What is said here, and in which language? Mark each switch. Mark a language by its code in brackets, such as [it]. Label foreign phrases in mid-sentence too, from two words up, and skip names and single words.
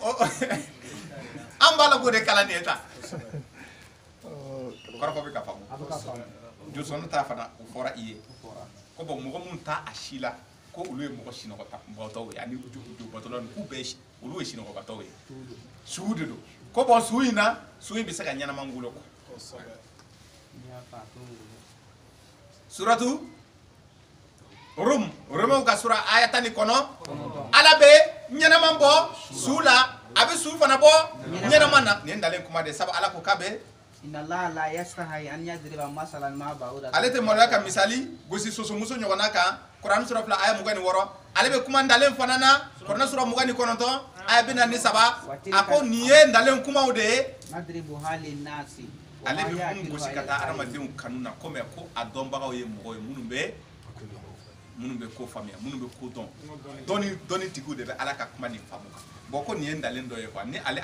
[bm] an b'a la k'o de kalan nin ye tan kɔrɔfɔ bɛ ka faamu josɔn ta fana o fɔra i ye ko bon mɔgɔ minnu t'a a si la ko olu ye mɔgɔ sinɔgɔbatɔw ye ani jobatɔlaw k'u bɛɛ olu ye sinɔgɔbatɔw ye suw de don ko bon su in na su in bɛ se ka ɲɛnama wolo quoi suratu Romaw ka sura aya 10 kɔnɔ ala bɛ ɲɛnama bɔ su la a bɛ su fana bɔ ɲɛnama na nin dalen kuma de sabu ala ko k'a bɛ [ar] إن الله لا يستحيي أن يضرب مثلا ما بعوضة [bm] ale tɛ maloya ka misali gosi sosomuso ɲɔgɔnna kan Quran sura 2 aya 26 ale bɛ kuma dalen fana na Quran sura 29 aya 43 a ko nin ye dalen kumaw de ye [ar] نضربها للناس [bm] ale bɛ mun gosi ka taa adamadenw kanu na komi ko a dɔnbagaw ye mɔgɔ ye minnu bɛ ko faamuya minnu bɛ ko dɔn dɔnni tigiw de bɛ ala ka kuma nin faamu kan bon ko nin ye dalen dɔ ye quoi ni ale